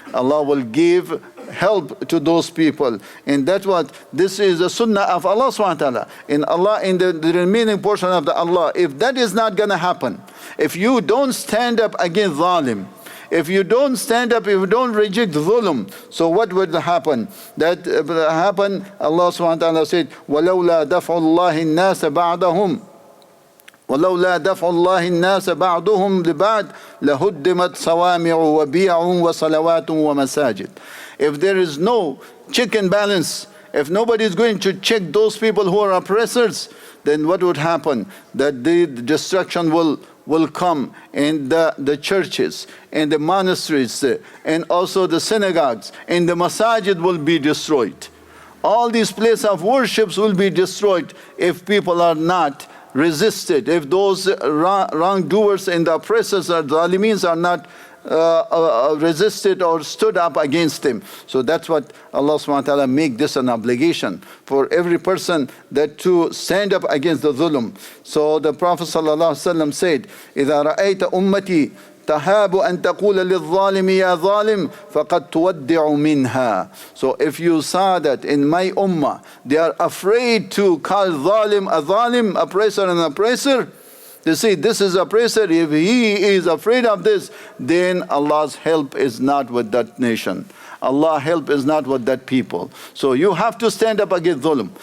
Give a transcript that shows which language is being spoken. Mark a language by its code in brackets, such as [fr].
[en] Allah will give help to those people. And that's what this is the sunnah of Allah subhanahu wa ta'ala. In Allah, in the remaining portion of the Allah, if that is not going to happen, if you don't stand up against zalim, if you don't stand up, if you don't reject dhulm, so what would happen? That happen, Allah subhanahu wa ta'ala said, [ar] وَلَوْلَا دَفْعُ اللَّهِ النَّاسَ بَعْدَهُمْ وَلَوْلَا دَفْعُ اللَّهِ النَّاسَ بَعْضُهُمْ لِبَعْضٍ لَهُدِّمَتْ صَوَامِعُ وَبِيَعٌ وَصَلَوَاتٌ وَمَسَاجِدٌ. [en] If there is no check and balance, if nobody is going to check those people who are oppressors, then what would happen? That the destruction will come, and the churches and the monasteries and also the synagogues and the masajid will be destroyed. All these places of worships will be destroyed if people are not resisted, if those wrongdoers and the oppressors or zalimins are not resisted or stood up against them. So that's what Allah subhanahu wa ta'ala make this an obligation for every person, that to stand up against the dhulm. So the Prophet sallallahu alaihi wasallam said, [ar] إِذَا رَأَيْتَ أُمَّتِي تهاب أن تقول للظالم يا ظالم فقد تودع منها. [en] So if you saw that in my ummah they are afraid to call zalim a zalim, oppressor an oppressor, they say this is oppressor, if he is afraid of this, then Allah's help is not with that nation. Allah's help is not with that people. So you have to stand up against dhulm.